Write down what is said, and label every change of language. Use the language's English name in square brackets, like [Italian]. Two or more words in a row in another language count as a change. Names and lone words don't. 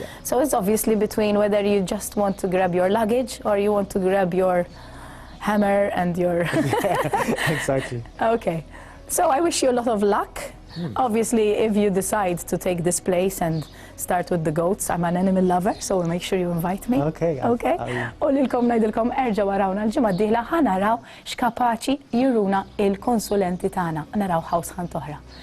[English] So it's obviously between whether you just want to grab your luggage or you want to grab your hammer and your... Exactly. Okay, so I wish you a lot of luck. Obviously, if you decide to take this place and start with the goats, I'm an animal lover, so make sure you invite me. Okay. Okay? [Maltese] U lilkom najdilkom erġa warawna l-ġimgħa d-dieħla ħanaraw x'kapaċi juruna il-konsulenti tagħna. Naraw [English] house hunt [Maltese] oħra.